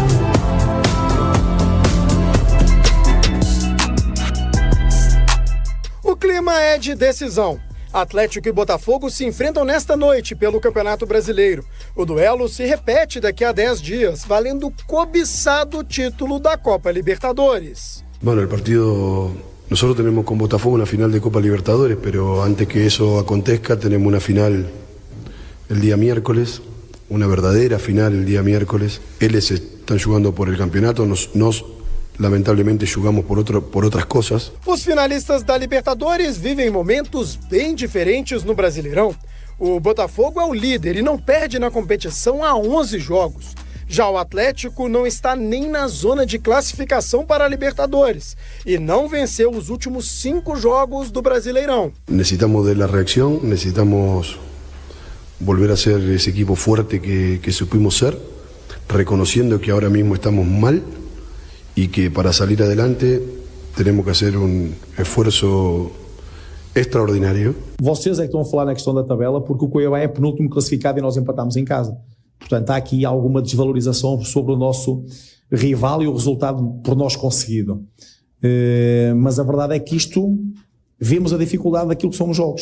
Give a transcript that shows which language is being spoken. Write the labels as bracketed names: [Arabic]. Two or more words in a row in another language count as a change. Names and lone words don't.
[Portuguese] O clima é de decisão. Atlético e Botafogo se enfrentam nesta noite pelo Campeonato Brasileiro. O duelo se repete daqui a 10 dias, valendo o cobiçado título da Copa Libertadores. [Spanish] Bueno, el partido, nosotros tenemos con Botafogo una final de Copa Libertadores, pero antes que eso acontezca tenemos una final el día miércoles, una verdadera final el día miércoles. Ellos están jugando por el campeonato, nos lamentablemente jugamos por [Portuguese] outras coisas. Os finalistas da Libertadores vivem momentos bem diferentes no Brasileirão. O Botafogo é o líder e não perde na competição há 11 jogos. Já o Atlético não está nem na zona de classificação para a Libertadores e não venceu os últimos 5 jogos do Brasileirão. [Spanish] Necesitamos de la reacción, necesitamos volver a ser ese equipo fuerte que supimos ser, reconociendo que ahora mismo estamos mal y que para salir adelante tenemos que hacer un esfuerzo extraordinário. [Portuguese] Vocês é que estão a falar na questão da tabela porque o Cuiabá é penúltimo classificado e nós empatamos em casa. Portanto, há aqui alguma desvalorização sobre o nosso rival e o resultado por nós conseguido. Mas a verdade é que vemos a dificuldade daquilo que são os jogos.